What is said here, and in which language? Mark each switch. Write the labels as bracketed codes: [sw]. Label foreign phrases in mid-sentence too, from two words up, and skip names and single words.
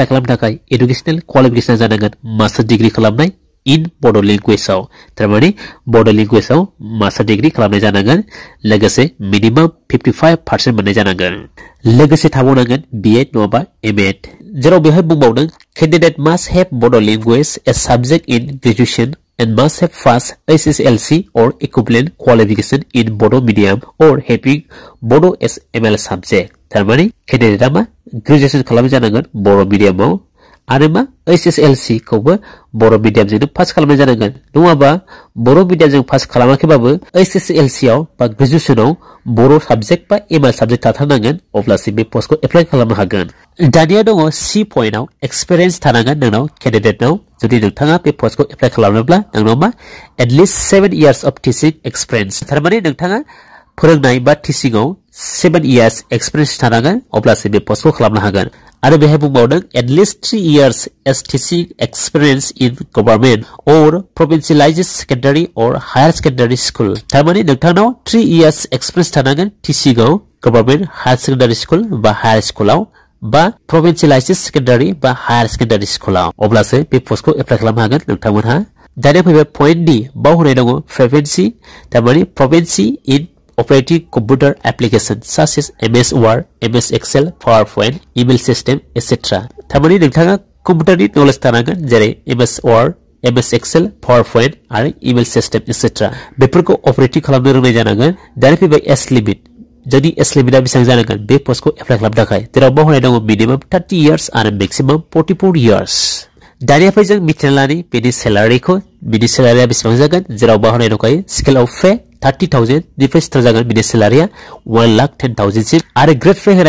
[brx] खालामनो थाखाय एडुकेशनेल क्वालिफिकेसना जानांगोन [en] master degree [brx] खालामनाय इन बड' लेंगुवेजाव थारमाने बड' लेंगुवेजाव [en] master degree [brx] खालामनाय जानांगोन लोगोसे मिनिमाम 55% मोननाय जानांगोन लोगोसे थाबावनांगोन बिएड नङाबा एमएड जेराव बेहाय बुंबावदों [en] candidate must have Bodo language as subject in graduation and must have passed SSLC or equivalent qualification in Bodo medium or having Bodo as ML subject. [brx] थारमाने कैंडिडेटआ मा ग्रेजुएशन खालामनाय जानांगोन बर' मिडियामाव आरो मा SSLC खौबो बर' मिडियामजोंनो पास खालामनाय जानांगोन नङाबा बर' मिडियामजों पास खालामाखैबाबो SSLC आव बा ग्रेजुएशनाव बर' साबजेक्ट बा एमएल साबजेक्ट थाथारनांगोन अब्लासो बे पोस्टखौ एप्लाइ खालामनो हागोन दानिया दङ सी पइन्टआव एक्सपीरियेन्स थानांगोन नोंनाव कैंडिडेटनाव जुदि नोंथाङा बे पोस्टखौ एप्लाइ खालामनोब्ला नोंनाव मा [en] at least 7 years of teaching experience [brx] थारमाने नोंथाङा फोरोंनाय बा टिचिंआव 7 years एक्सपीरियेन्स थानांगोन अब्लासो बे पोस्टखौ खालामनो हागोन आरो बेहाय बुंबावदों [en] at least 3 years as teaching experience in government or provincialized secondary or higher secondary school [brx] थारमाने नोंथांनाव 3 years एक्सपीरियेन्स थानांगोन टिचिंआव [en] government higher secondary school [brx] बा हायर स्कुलाव बा [en] provincialized secondary [brx] बा [en] higher secondary school [brx] अब्लासो बे पोस्टखौ एप्लाइ खालामनो हागोन नोंथांमोनहा दानिया फैबाय पइन्ट डी बाव होनाय दङ फ्रिकुवेन्सि थारमाने प्रोभिन्सि [en] in operating computer applications such as MS Word, MS Excel, PowerPoint, email system, etc. [brx] थारमाने नोंथाङा कम्पिउटारनि नलेज थानांगोन जेरै MS Word, MS Excel, PowerPoint आरो [en] email system, etc. [brx] बेफोरखौ ऑपरेटिंग खालामनो रोंनाय जानांगोन दानिया फैबाय [en] age limit [brx] जोंनि एज लिमिटआ बेसेबां जानांगोन बे पोस्टखौ एप्लाइ खालामनो थाखाय जेराव बावहोनाय दङ मिनिमाम 30 years आरो मेक्सिमाम 44 years दानिया फै जों मिथिना लानि बेनि सेलारिखौ बिनि सेलारिया बेसेबां जागोन जेराव बावहोनाय दंखायो [en] scale of pay [brx] 30,000 निफ्राय स्टार्ट जागोन बिनि सेलारिया 1,10,000 सिम आरो [en] grade pay [brx] होनाय